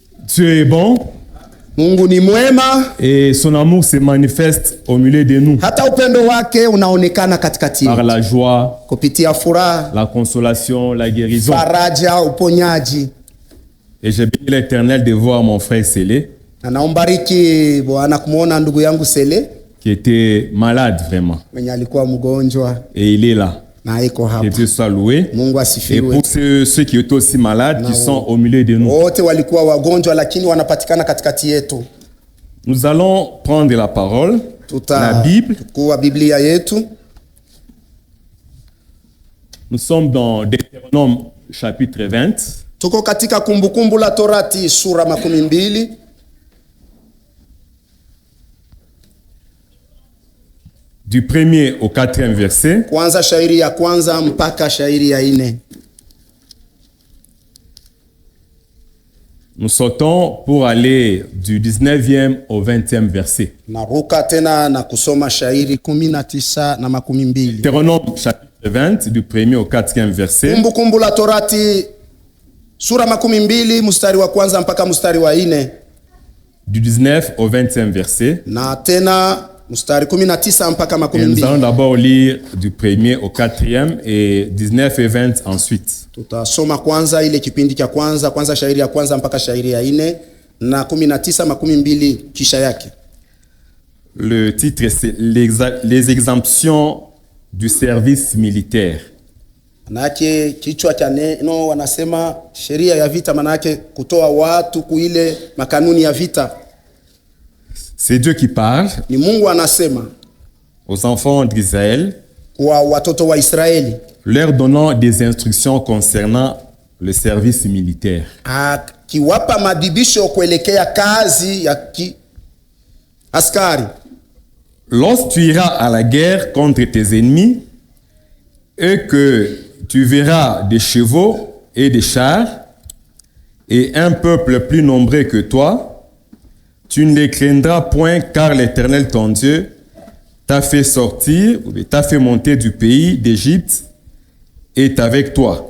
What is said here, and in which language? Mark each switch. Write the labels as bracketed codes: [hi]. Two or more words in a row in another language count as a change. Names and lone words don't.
[fr] Dieu est bon. [sw] Mungu ni mwema. [fr] Et son amour se manifeste au milieu de nous. [sw] Hata upendo wake unaonekana katikati yetu. [fr] Par la joie, [sw] kupitia furaha, [fr] la consolation, la guérison. [sw] Faraja, uponyaji. [fr] Et j'ai béni l'Éternel de voir mon frère Sélé. [sw] Na naombariki Bwana kumuona ndugu yangu Sele [fr] qui était malade vraiment. [sw] Mwenye alikuwa mgonjwa. [fr] Et il est là. [sw] Na iko hapa. [fr] Que Dieu soit loué. [sw] Mungu asifiwe. [fr] Et pour ceux qui étaient aussi malades, qui sont au milieu de nous. [sw] Wote walikuwa wagonjwa lakini wanapatikana katikati yetu. [fr] Nous allons prendre la parole, la Bible. [sw] Kwa Biblia yetu. [fr] Nous sommes dans Deutéronome chapitre 20. [sw] Tuko katika Kumbukumbu la Torati sura 12. [fr] Du 1er au 4e verset. [sw] Kwanza shairi ya kwanza mpaka shairi ya 4. [fr] Nous sautons pour aller du 19e au 20e verset. [sw] Naruka tena na kusoma shairi 19 na 12. [fr] Deutéronome chapitre 20 du 1er au 4e verset. [sw] Kumbukumbu la Torati sura 12 mstari wa kwanza mpaka mstari wa 4. [fr] Du 19 au 20e verset. [sw] Na tena mstari 19 mpaka 12. [fr] Et nous allons d'abord lire du 1er au 4e et 19 et 20 ensuite. [sw] Tutasoma kwanza ile kipindi cha kwanza shairi ya kwanza mpaka shairi ya 4 na 19 12 kisha yake. [fr] Le titre c'est les exemptions du service militaire. [sw] Manake kichwa cha neno wanasema sheria ya vita, manake kutoa watu kuile makanuni ya vita. [fr] C'est Dieu qui parle. [sw] Ni Mungu anasema [fr] aux enfants d'Israël, [sw] kwa watoto wa Israeli, [fr] leur donnant des instructions concernant le service militaire. [sw] Akiwapa madibisho kuelekea kazi ya askari. [fr] Lorsque tu iras à la guerre contre tes ennemis et que tu verras des chevaux et des chars et un peuple plus nombreux que toi, tu ne les craindras point, car l'Éternel ton Dieu t'a fait sortir, t'a fait monter du pays d'Égypte et est avec toi.